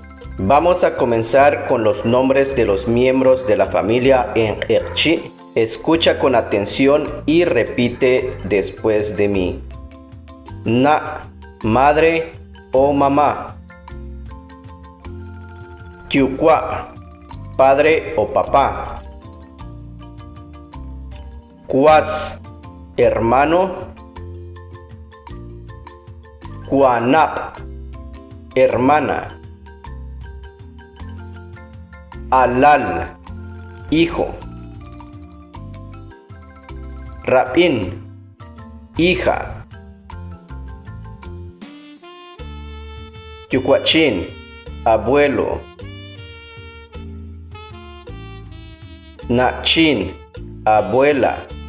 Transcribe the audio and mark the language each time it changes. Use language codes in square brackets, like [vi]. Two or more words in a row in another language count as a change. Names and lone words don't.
[es] Vamos a comenzar con los nombres de los miembros de la familia en Erchi. Escucha con atención y repite después de mí. Na, madre o mamá. Kyukwa, padre o papá. Kwas, hermano. Kwanap, hermana. Alal, hijo. Rapin, hija. Yukwachin, abuelo. Nachin, abuela.